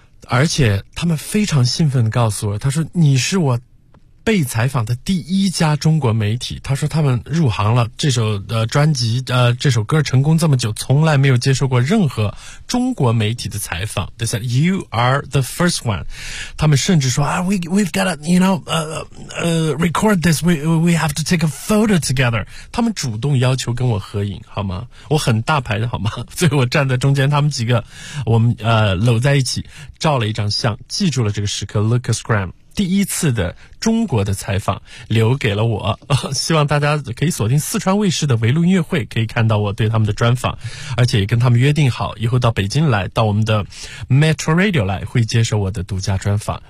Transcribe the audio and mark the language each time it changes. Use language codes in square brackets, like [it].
[zh] 而且他们非常兴奋地告诉我，他说你是我被采访的第一家中国媒体。他说他们入行了，这首专辑这首歌成功这么久，从来没有接受过任何中国媒体的采访。 [en] They said you are the first one. [zh] 他们甚至说啊、 [en] we've got to you know record this. We have to take a photo together. [zh] 他们主动要求跟我合影，好吗？我很大牌的，好吗？所以我站在中间，他们几个我们搂在一起照了一张相，记住了这个时刻。 Lucas Graham。第一次的中国的采访留给了我，希望大家可以锁定四川卫视的围炉音乐会，可以看到我对他们的专访，而且也跟他们约定好，以后到北京来，到我们的 Metro Radio 来，会接受我的独家专访。